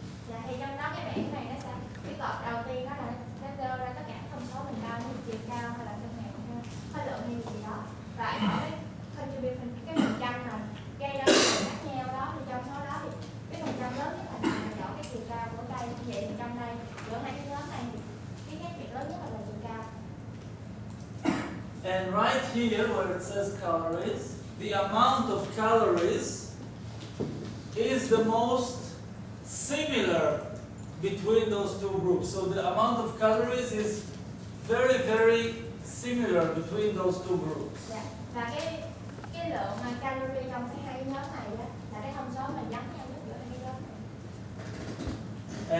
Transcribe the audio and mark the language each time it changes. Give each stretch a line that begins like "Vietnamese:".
Vietnamese: Dạ, thì trong đó cái bảng này nó sẽ, cái cột đầu tiên đó là nó đưa ra tất cả thông số mình đo như chiều cao hay là cân nặng khối lượng hay gì đó, và ở cái contribution, cái phần trăm mà gây ra cái khác nhau đó, thì trong số đó thì cái phần trăm lớn nhất là rõ cái chiều cao của cây. Vậy thì trong đây giữa hai cái nhóm này thì cái khác biệt lớn nhất là chiều cao.
English: And right here where it says calories, the amount of calories is the most similar between those two groups. So the amount of calories is very, very similar between those two groups.
Vietnamese: Dạ. Và cái lượng mà calorie trong cái hai nhóm này đó, là cái thông số mà giống nhau nhất giữa hai nhóm này.